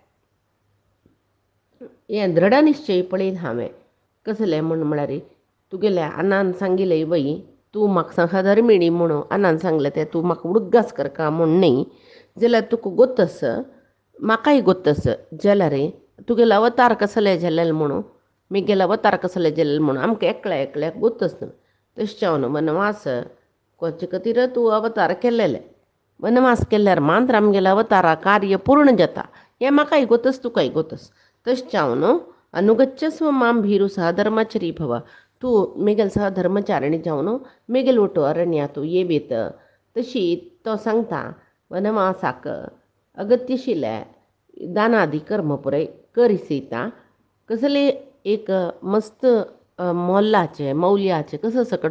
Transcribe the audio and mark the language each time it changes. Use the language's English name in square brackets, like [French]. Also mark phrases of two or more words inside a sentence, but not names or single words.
[Konkani] हें दृढ निश्चय पळयन हांवें कसलें म्हूण म्हळ्यार तुगेले आनान सांगिल्लें वय तूं म्हाका सहधर्मिणी म्हणून आनान सांगलें तें तूं म्हाका उडगास करका म्हूण न्ही जाल्यार तुका गोतस म्हाकाय गोतस जाल्यार तुगेलो अवतार कसले जालेले म्हणून मेगेलो अवतार कसले जालेले म्हणून आमकां एकल्याक गोतस न्हू. तशें जावन वनवास कोचे खातीर तूं अवतार केल्लेले वनवास केल्यार मात्र आमगेलो अवतार कार्य पूर्ण जाता हें म्हाकाय गोतस तुकाय गोतस. तशें जावन [Sanskrit] अनुगच्छस्व मां भीरू सहधर्मचरी भव [Konkani] तूं मेगेल सहधर्मचारिणी जावन मेगेल ಒಟ್ಟು अरण्या तूं येबीत. तशी तो सांगता वनवासाक अगत्यशिल्ले दानादी कर्म पुराय करिसीता कसले एक मस्त मोल्लाचे मौल्याचे कसं सकट